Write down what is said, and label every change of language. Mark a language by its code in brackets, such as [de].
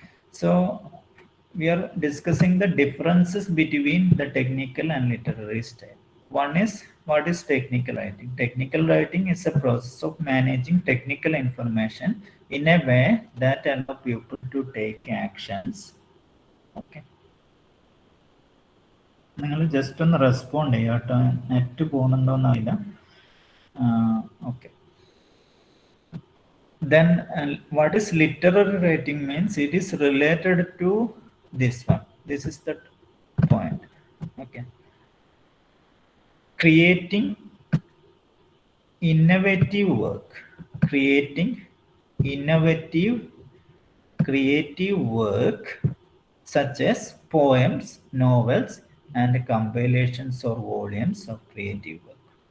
[en] So we are discussing the differences between the technical and literary style. One is, what is technical writing? Technical writing is a process of managing technical information in a way that allows people to take actions. Okay. [ml] നിങ്ങൾ just ഒന്ന് respond ചെയ്യുക കേട്ടോ, net പോകുന്നുണ്ടോയെന്നറിയില്ല. [en] Okay, then what is literary writing means? It is related to this one. This is the point. Okay, creating innovative work, creating innovative creative work such as poems, novels and compilations or volumes of creative work.